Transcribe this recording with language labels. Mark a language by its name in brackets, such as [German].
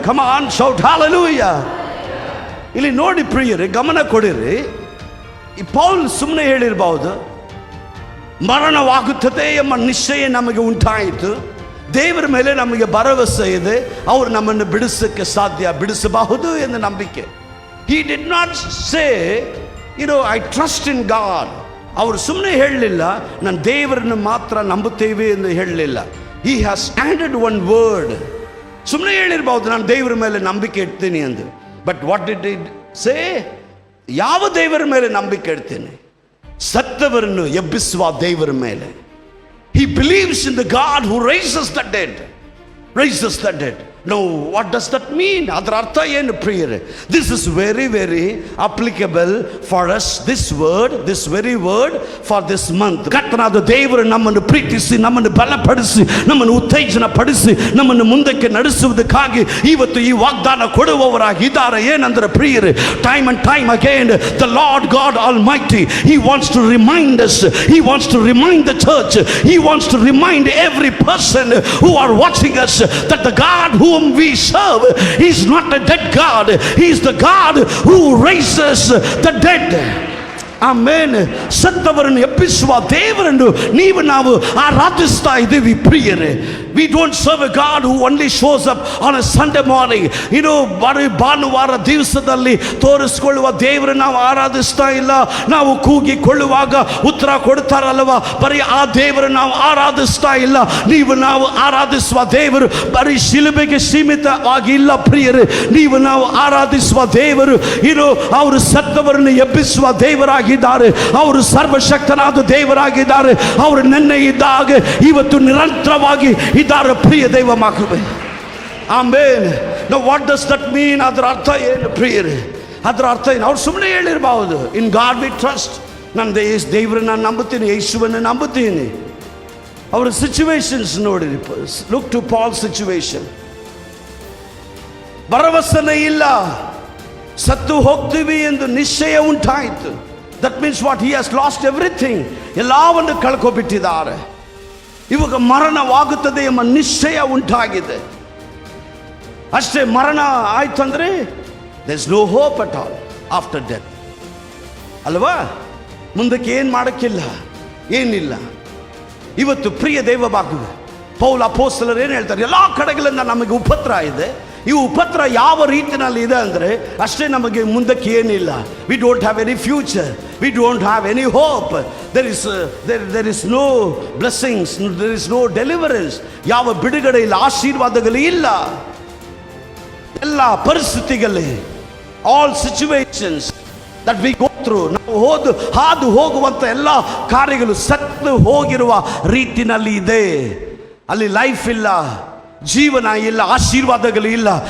[English] Come on, shout hallelujah. [Kannada] ಇಲ್ಲಿ ನೋಡಿ ಪ್ರಿಯರೇ, ಗಮನ ಕೊಡಿರಿ. ಈ ಪೌಲ್ ಸುಮ್ಮನೆ ಹೇಳಿರಬಹುದು, ಮರಣವಾಗುತ್ತದೆ ಎಂಬ ನಿಶ್ಚಯ ನಮಗೆ ಉಂಟಾಯಿತು, ದೇವರ ಮೇಲೆ ನಮಗೆ ಭರವಸೆ ಇದೆ, ಅವರು ನಮ್ಮನ್ನು ಬಿಡಿಸಕ್ಕೆ ಸಾಧ್ಯ, ಬಿಡಿಸಬಹುದು ಎಂದು ನಂಬಿಕೆ. [English] He did not say, I trust in God. [Kannada] ಅವರು ಸುಮ್ಮನೆ ಹೇಳಲಿಲ್ಲ, ನಾನು ದೇವರನ್ನು ಮಾತ್ರ ನಂಬುತ್ತೇವೆ ಎಂದು ಹೇಳಲಿಲ್ಲ. [English] He has added one word. [Kannada] ಸುಮ್ಮನೆ ಹೇಳಿರ್ಬಹುದು, ನಾನು ದೇವರ ಮೇಲೆ ನಂಬಿಕೆ ಇಡ್ತೀನಿ ಎಂದು. [English] But what did it say? [Kannada] ಯಾವ ದೇವರ ಮೇಲೆ ನಂಬಿಕೆ ಇಡ್ತೀನಿ? ಸತ್ತವರನ್ನು ಎಬ್ಬಿಸುವ ದೇವರ ಮೇಲೆ. [English] He believes in the God who raises the dead. Raises the dead. Now, what does that mean? [Kannada] ಅದರ ಅರ್ಥ ಏನು ಪ್ರಿಯರೇ? [English] This is very, very applicable for us. This very word for this month. [Kannada] ಕರ್ತನಾದ ದೇವರು ನಮ್ಮನ್ನು ಪ್ರೀತಿಸಿ, ನಮ್ಮನ್ನು ಬಲಪಡಿಸಿ, ನಮ್ಮನ್ನು ಉತ್ತೇಜನ ಪಡಿಸಿ, ನಮ್ಮನ್ನು ಮುಂದಕ್ಕೆ ನಡೆಸುವುದಕ್ಕಾಗಿ ಇವತ್ತು ಈ ವಾಗ್ದಾನ ಕೊಡುವವರಾಗಿದ್ದಾರೆ. ಏನಂದ್ರೆ ಪ್ರಿಯರೇ, [English] time and time again the Lord God Almighty, He wants to remind us, He wants to remind the church, He wants to remind every person who are watching us that the God whom we serve is not a dead God. He is the God who raises the dead. [Kannada] ಆಮೇನ್. ಸತ್ತವರನ್ನು ಎಬ್ಬಿಸುವ ದೇವರನ್ನು ನಾವು ಆರಾಧಿಸ್ತಾ ಇದ್ದೀವಿ ಪ್ರಿಯರೇ. We don't serve a God who only shows up on a Sunday morning. ಬರೀ ಭಾನುವಾರ ದಿವಸದಲ್ಲಿ ತೋರಿಸ್ಕೊಳ್ಳುವ ದೇವರು ನಾವು ಆರಾಧಿಸ್ತಾ ಇಲ್ಲ. ನಾವು ಕೂಗಿಕೊಳ್ಳುವಾಗ ಉತ್ತರ ಕೊಡ್ತಾರಲ್ವ, ಬರೀ ಆ ದೇವರು ನಾವು ಆರಾಧಿಸ್ತಾ ಇಲ್ಲ. ನಾವು ಆರಾಧಿಸುವ ದೇವರು ಬರೀ ಶಿಲುಬೆಗೆ ಸೀಮಿತವಾಗಿ ಇಲ್ಲ ಪ್ರಿಯರೇ. ನಾವು ಆರಾಧಿಸುವ ದೇವರು ಅವರು ಸತ್ತವರನ್ನು ಎಬ್ಬಿಸುವ ದೇವರಾಗಿ, ಅವರು ಸರ್ವಶಕ್ತನಾದ ದೇವರಾಗಿದ್ದಾರೆ. ಅವರು ನೆನ್ನೆ ಇದ್ದಾಗ ಇವತ್ತು ನಿರಂತರವಾಗಿ ಇದ್ದಾರೆ ಪ್ರಿಯ ದೈವ ಮಕ್ಕಳೇ. ಆಮೇನ್. [English] Now what does that mean? [Kannada] ಅದರ ಅರ್ಥ ಏನು ಪ್ರಿಯರೇ? ಅದರ ಅರ್ಥ ಏನು? ಅವ್ರು ಸುಮ್ಮನೆ ಹೇಳಿರಬಹುದು, [English] In God we trust. [Kannada] ನಾನು ದೇವರನ್ನ ನಂಬುತ್ತೀನಿ, ಯೇಸುವನ್ನು ನಂಬುತ್ತೀನಿ. ಅವರ ಸಿಚುವೇಶನ್ಸ್ ನೋಡಿರಿ. [English] Look to Paul situation. [Kannada] ಭರವಸೆನೇ ಇಲ್ಲ, ಸತ್ತು ಹೋಗ್ತೀವಿ ಎಂದು ನಿಶ್ಚಯ ಉಂಟಾಯಿತು. [English] That means what? He has lost everything. [Kannada] ಎಲ್ಲವನ್ನು ಕಳ್ಕೊಬಿಟ್ಟಿದ್ದಾರೆ. ಇವಾಗ ಮರಣವಾಗುತ್ತದೆ ಎಂಬ ನಿಶ್ಚಯ ಉಂಟಾಗಿದೆ. ಅಷ್ಟೇ, ಮರಣ ಆಯ್ತಂದ್ರೆ [English] there is no hope at all after death. [Kannada] ಅಲ್ವಾ? ಮುಂದಕ್ಕೆ ಏನು ಮಾಡೋಕ್ಕಿಲ್ಲ, ಏನಿಲ್ಲ. ಇವತ್ತು ಪ್ರಿಯ ದೈವ ಬಾಗುವೆ, ಪೌಲ ಅಪೊಸ್ತಲರು ಏನು ಹೇಳ್ತಾರೆ? ಎಲ್ಲ ಕಡೆಗಳಿಂದ ನಮಗೆ ಉಪದ್ರ ಇದೆ. ಈ ಉಪದ್ರ ಯಾವ ರೀತಿಯಲ್ಲಿ ಇದೆ ಅಂದರೆ ಅಷ್ಟೇ, ನಮಗೆ ಮುಂದಕ್ಕೆ ಏನಿಲ್ಲ. [English] We don't have any future, we don't have any hope. there is no blessings, there is no deliverance. [Kannada] ಯಾವ ಬಿಡುಗಡೆ ಇಲ್ಲ, ಆಶೀರ್ವಾದಗಳು ಇಲ್ಲ. ಎಲ್ಲ ಪರಿಸ್ಥಿತಿಗಳಲ್ಲಿ, [English] all situations that we go through, [Kannada] ನಾವು ಹಾದು ಹೋಗುವಂಥ ಎಲ್ಲ ಕಾರ್ಯಗಳು ಸತ್ತು ಹೋಗಿರುವ ರೀತಿನಲ್ಲಿ ಇದೆ. ಅಲ್ಲಿ ಲೈಫ್ ಇಲ್ಲ, ಜೀವನ ಇಲ್ಲ, ಆಶೀರ್ವಾದಗಳು ಇಲ್ಲ.